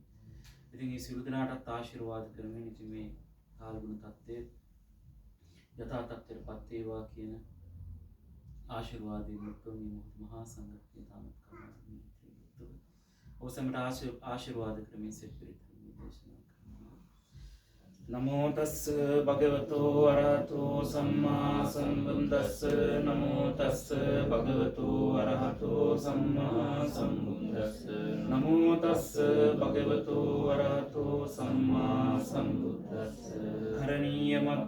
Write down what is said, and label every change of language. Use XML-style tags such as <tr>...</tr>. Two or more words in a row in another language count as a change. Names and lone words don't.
<si>ඉතින් මේ සියලු දෙනාටත් ආශිර්වාද කරමින් ඉතින් මේ කාලගුණ තත්ත්වයේ යථා තත්ත්වයටපත් වේවා කියන ආශිර්වාදයෙන් යුක්ත මේ මහා සංඝරත්නය තාමත් කරුණාවෙන් ඉතිරි ඔබ සැමට ආශිර්වාද කරමින් සෙත් පිරිත් දේශනා කරනවා.</si> <pi>නමෝ තස්ස භගවතෝ අරහතෝ සම්මා සම්බුද්දස්ස නමෝ තස්ස භගවතෝ අරහතෝ සම්මා සම්බුද්දස්ස නමෝ තස්ස භගවතෝ අරහතෝ සම්මා සම්බුද්දස්ස කරණීය මත්ත</pi>